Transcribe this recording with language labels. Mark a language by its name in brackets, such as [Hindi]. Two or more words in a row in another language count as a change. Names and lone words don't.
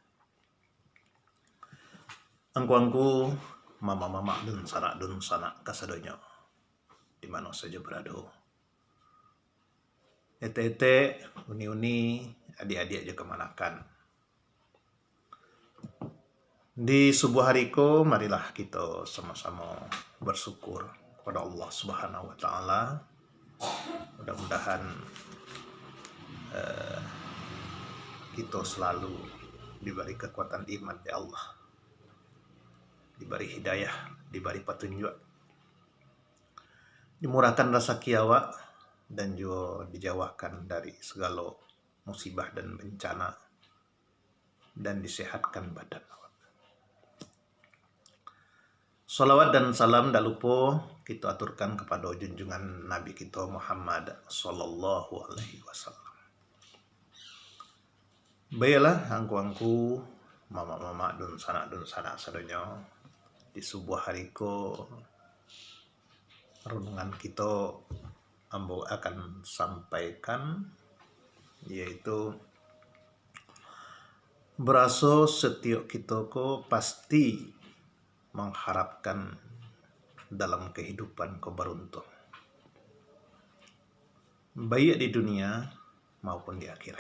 [Minangkabau] Angku-angku, mama-mama dun sanak kasadonyo, [Indonesian] di mana saja berada. [Minangkabau] Ete-ete, uni-uni, adik-adik aja kemanakan. [Indonesian] Di subuh hariku, marilah kita sama-sama bersyukur kepada Allah [Arabic] سبحانه وتعالى. [Indonesian] Mudah-mudahan kita selalu diberi kekuatan iman ya Allah, diberi hidayah, diberi petunjuk, dimurahkan rasa kiawa, dan juga dijauhkan dari segala musibah dan bencana, dan disehatkan badan. Salawat dan salam tak lupa kita aturkan kepada junjungan Nabi kita Muhammad [Arabic] صلى الله عليه وسلم. [Minangkabau] Baiklah angku-angku, mama-mama dan sanak sadonyo, [Indonesian] di sebuah hariku renungan kita ambo akan sampaikan, yaitu berasa setiap kita ko pasti mengharapkan dalam kehidupan keberuntung, baik di dunia maupun di akhirat.